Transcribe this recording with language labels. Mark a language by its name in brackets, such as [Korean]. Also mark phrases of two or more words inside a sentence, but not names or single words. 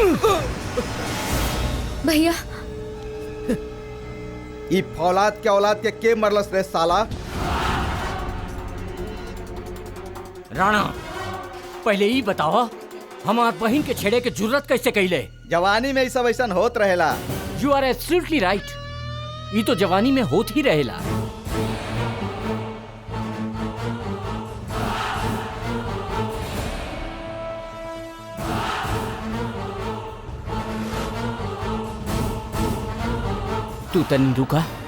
[Bhojpuri] भैया, ई फौलाद के औलाद के मरलस रे साला? राणा, पहले ही बताओ हमार बहन के छेड़े के जुर्रत कैसे कैले? जवानी में ई सब ऐसा होत रहेला। [English] You are absolutely right. [Bhojpuri] ये तो जवानी में होत ही रहेला। तू तनी रुका।